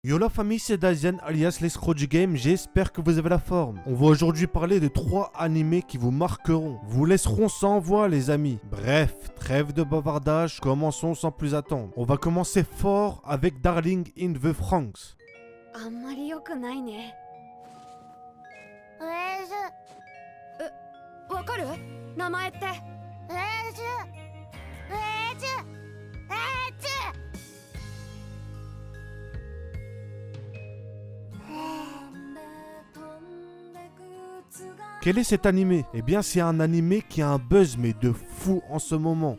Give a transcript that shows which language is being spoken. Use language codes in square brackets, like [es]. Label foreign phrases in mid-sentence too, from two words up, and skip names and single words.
[fr] Yo la famille, c'est Daisen alias l'escroc du game, j'espère que vous avez la forme. On va aujourd'hui parler de 3 animés qui vous marqueront, vous laisseront sans voix les amis. Bref, trêve de bavardage, commençons sans plus attendre. On va commencer fort avec Darling in the Franxx. [ja] あんまり良くないね。わかる？名前って。 [fr] Quel est cet animé? Eh bien c'est un animé qui a un buzz mais de fou en ce moment.